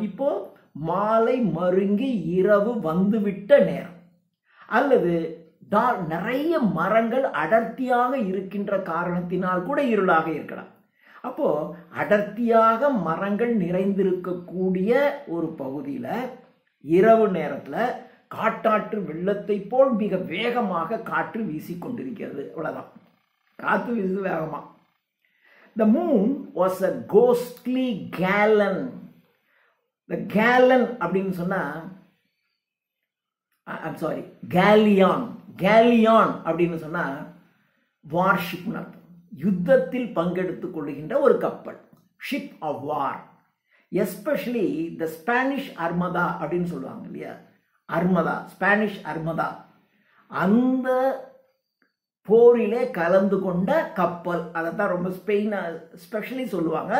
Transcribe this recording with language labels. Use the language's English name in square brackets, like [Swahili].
[Tamil] இப்போ மாலை மருங்கி இரவு வந்துவிட்ட நேரம், அல்லது நிறைய மரங்கள் அடர்த்தியாக இருக்கின்ற காரணத்தினால் கூட இருளாக இருக்கலாம். அப்போ அடர்த்தியாக மரங்கள் நிறைந்திருக்கக்கூடிய ஒரு பகுதியில் இரவு நேரத்தில் காட்டாற்று வெள்ளத்தை போல் மிக வேகமாக காற்று வீசிக்கொண்டிருக்கிறது. அவ்வளோதான், காற்று வீசுது வேகமாக. [English] The moon was a ghostly gallon. [Tamil] The gallon அப்படின்னு சொன்னா, [English] I'm sorry, galleon. [Tamil] Galleon அப்படின்னு சொன்னா வார்ஷிப்னு அர்த்தம். யுத்தத்தில் பங்கெடுத்துக் கொள்கின்ற ஒரு கப்பல், [English] Ship of war. Especially the Spanish armada [Tamil] அப்படின்னு சொல்லுவாங்க இல்லையா, அர்மதா, ஸ்பானிஷ் அர்மதா, அந்த போரிலே கலந்து கொண்ட கப்பல், அதை தான் ரொம்ப ஸ்பெஷலி சொல்லுவாங்க.